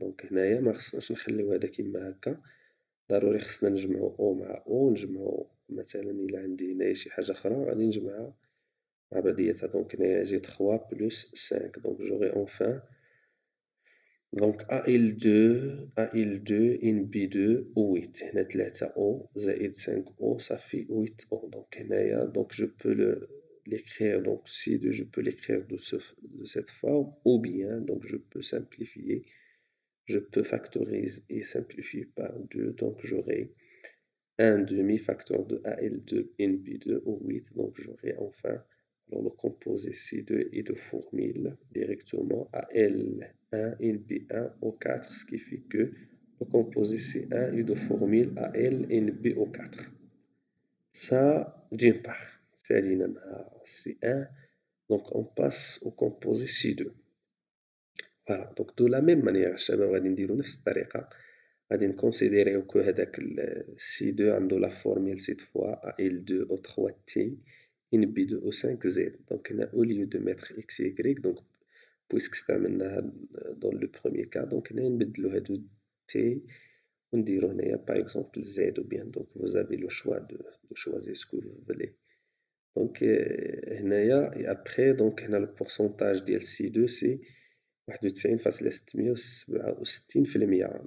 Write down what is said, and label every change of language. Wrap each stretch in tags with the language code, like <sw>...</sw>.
<ar>donc هنايا ما خصناش نخليو هذا كيما هكا، ضروري خصنا نجمعو O مع O، نجمعو مثلا إلا عندي هنايا شي حاجة أخرى غادي نجمعها مع بعضياتها.</ar> <fr>donc</fr> <ar>هنايا</ar> <fr>جي 3 plus 5 donc j'aurai enfin donc AL2 NB2 O8</fr> <ar>هنا</ar> <fr>3 O</fr> <ar>زائد</ar> <fr>5 O ça fait 8 O. donc</fr> <ar>هنايا</ar> <fr>donc je peux l'écrire donc C2 je peux l'écrire de cette forme, ou bien donc je peux simplifier, je peux factoriser et simplifier par 2, donc j'aurai un demi-facteur de AL2 NB2 O8, donc j'aurai enfin alors le composé C2 est de formule directement AL1 NB1 O4, ce qui fait que le composé C1 est de formule AL NB O4. Ça d'une part.</fr> <ar>ثانيا</ar> <fr>C1 donc on passe au composé C2. Voilà, donc de la même manière</fr> <ar>الشباب غادي نديرو نفس الطريقة، غادي نكونسيديريو كو هداك C2 عندو لا فورميل سيت فوا AL2 O3 T NB2 O5 Z.</ar> <fr>donc</fr> <ar>هنا</ar> <fr>au lieu de mettre x et y donc puisque</fr> <ar>استعملناها</ar> <fr>dans le premier cas donc</fr> <ar>هنا نبدلو هادو</ar> <fr>T</fr> <ar>ونديرو هنايا</ar> <fr>par exemple Z ou bien donc vous avez le choix de choisir ce que vous voulez. donc</fr> <ar>هنايا</ar> <fr>et après donc</fr> <ar>هنا</ar> <fr>le pourcentage</fr> <ar>ديال</ar> <fr>C2 c'est 91.667%.</fr>